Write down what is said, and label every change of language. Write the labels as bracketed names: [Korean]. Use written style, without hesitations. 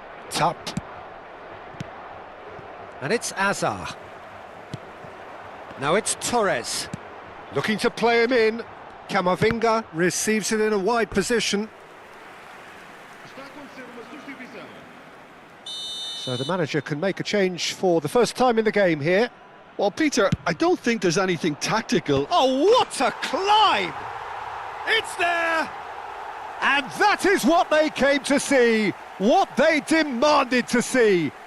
[English] Tap. And it's Azar. Now it's Torres. Looking to play him in. Camavinga receives it in a wide position. [Portuguese] Está a acontecer uma substituição. [English] So the manager can make a change for the first time in the game here. Well, Peter, I don't think there's anything tactical. Oh, what a climb! It's there! And that is what they came to see, what they demanded to see.